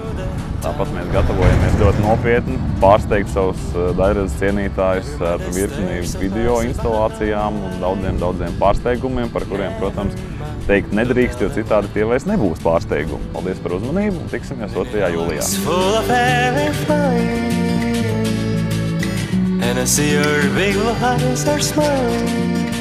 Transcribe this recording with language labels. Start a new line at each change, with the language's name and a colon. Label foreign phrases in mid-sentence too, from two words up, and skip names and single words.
Latvian: Tāpat mēs gatavojamies ļoti nopietni pārsteigt savus daļradas cienītājus ar virkni video instalācijām un daudziem pārsteigumiem, par kuriem, protams, teikt nedrīkst, jo citādi tie vairs nebūs pārsteigumi. Paldies par uzmanību un tiksimies 2. jūlijā.
English: And I see your big blue eyes are smiling.